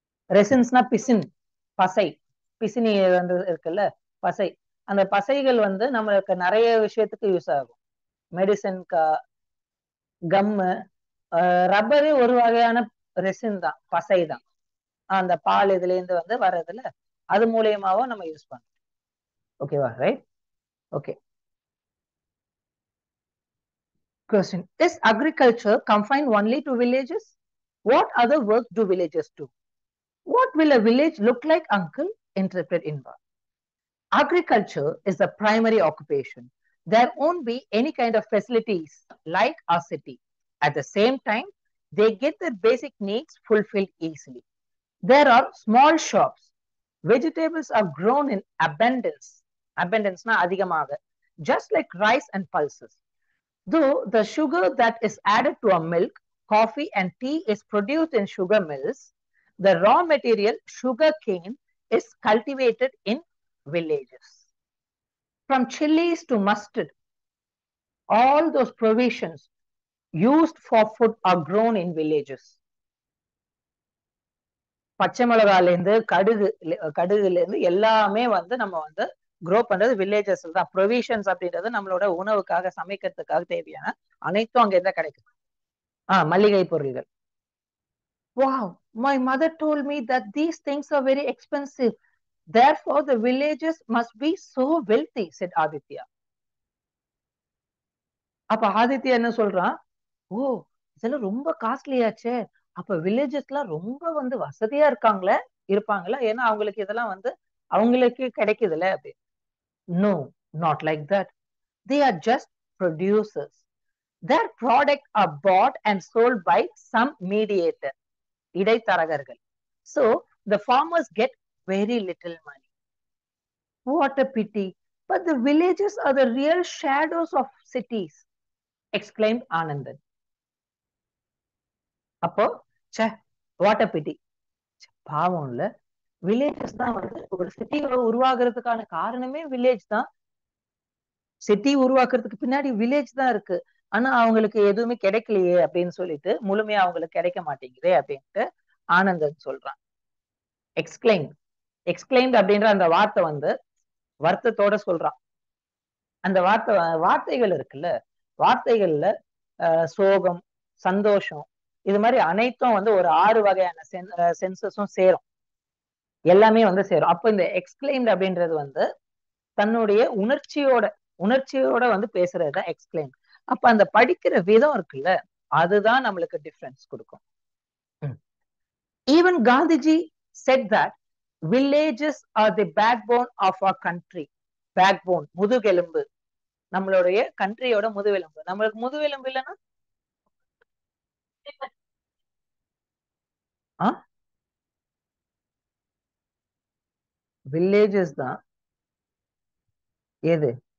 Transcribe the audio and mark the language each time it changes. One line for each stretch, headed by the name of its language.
Tamil: ரெசின்ஸ்னா பிசின், பசை, பிசினி வந்து இருக்குல்ல பசை, அந்த பசைகள் வந்து நம்மளுக்கு நிறைய விஷயத்துக்கு யூஸ் ஆகும். மெடிசன்கா, கம்மு, ரப்பரே ஒரு வகையான ரெசின் தான், பசை தான். அந்த பால் இதுல இருந்து வந்து வர்றதுல அது மூலியமாவும் நம்ம யூஸ் பண்ணோம். ஓகேவா? Right. Okay.
English: Question: Is agriculture confined only to villages? What other work do villagers do? What will a village look like, uncle? Interpreted Inva. Agriculture is the primary occupation. There won't be any kind of facilities like our city. At the same time, they get their basic needs fulfilled easily. There are small shops. Vegetables are grown in abundance. Abundance
Tamil: na adhigamaga,
English: just like rice and pulses. Though the sugar that is added to a milk, coffee and tea is produced in sugar mills, the raw material sugar cane is cultivated in villages. From chilies to mustard, all those provisions used for food are grown in villages.
Tamil: பச்சை மிளகால இருந்து கடுகுல இருந்து எல்லாமே வந்து நம்ம வந்து grow பண்றது வில்லேஜஸ்ல தான். Provisions அப்படின்றது நம்மளோட உணவுக்காக சமைக்கிறதுக்காக தேவையான அனைத்தும் அங்க இருந்தா கிடைக்கும். மளிகை பொருள்கள்.
English: Wow, my mother told me that these things are very expensive. Therefore, the villagers must be so wealthy, said Aditya.
Tamil: அப்ப ஆதித்யா என்ன சொல்றான்? ஓ, இதெல்லாம் ரொம்ப காஸ்ட்லியாச்சே, அப்ப வில்லேஜஸ்லாம் ரொம்ப வந்து வசதியா இருப்பாங்களா, ஏன்னா அவங்களுக்கு இதெல்லாம் வந்து அவங்களுக்கு கிடைக்குதுல்ல அப்படி.
English: No, not like that. They are just producers. Their products are bought and sold by some mediator, இடைத்தரகர்கள். So the farmers get very little money. What a pity. But the villages are the real shadows of cities, exclaimed Anandan.
Tamil: அப்போ
English: what a pity,
Tamil: பாவம் இல்ல, villages தான் வந்து ஒரு சிட்டியோட உருவாகிறதுக்கான காரணமே village தான். City உருவாக்குறதுக்கு பின்னாடி வில்லேஜ் தான் இருக்கு. ஆனா அவங்களுக்கு எதுவுமே கிடைக்கலையே அப்படின்னு சொல்லிட்டு, முழுமையா அவங்களுக்கு கிடைக்க மாட்டேங்குதே அப்படின்ட்டு ஆனந்தன் சொல்றான். எக்ஸ்கிளைம்ட் அப்படின்ற அந்த வார்த்தை வந்து வருத்தத்தோட சொல்றான். அந்த வார்த்தைகள் இருக்குல்ல, வார்த்தைகள்ல சோகம், சந்தோஷம், இது மாதிரி அனைத்தும் வந்து ஒரு 6 வகையான சென்சஸும் சேரும், எல்லாமே வந்து சேரும். அப்ப இந்த எக்ஸ்கிளைம்ட் அப்படின்றது வந்து தன்னுடைய உணர்ச்சியோட வந்து பேசுறதுதான் எக்ஸ்கிளைம். அப்ப அந்த படிக்கிற விதம் இருக்குல்ல, அதுதான் நம்மளுக்கு டிஃபரன்ஸ் கொடுக்கும்.
English: Even Gandhiji said that villages are the backbone of our country.
Tamil: Backbone, முதுகெலும்பு, நம்மளுடைய கண்ட்ரியோட முதுகெலும்பு. நம்மளுக்கு முதுகெலும்பு இல்லைன்னா வில்லேஜஸ் தான். எது?